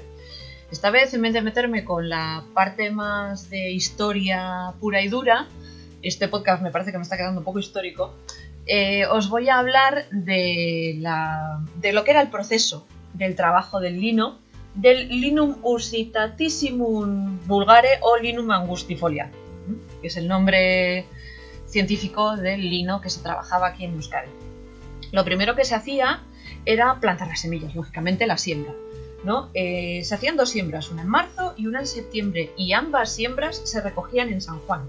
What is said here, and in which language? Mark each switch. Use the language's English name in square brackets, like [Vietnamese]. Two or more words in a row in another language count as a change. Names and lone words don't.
[Spanish] Esta vez, en vez de meterme con la parte más de historia pura y dura, este podcast me parece que me está quedando un poco histórico, os voy a hablar de lo que era el proceso del trabajo del lino, del Linum usitatissimum vulgare o Linum angustifolia, que es el nombre científico del lino que se trabajaba aquí en Euskadi. Lo primero que se hacía era plantar las semillas, lógicamente la siembra, ¿no? Se hacían 2 siembras, una en marzo y una en septiembre, y ambas siembras se recogían en San Juan.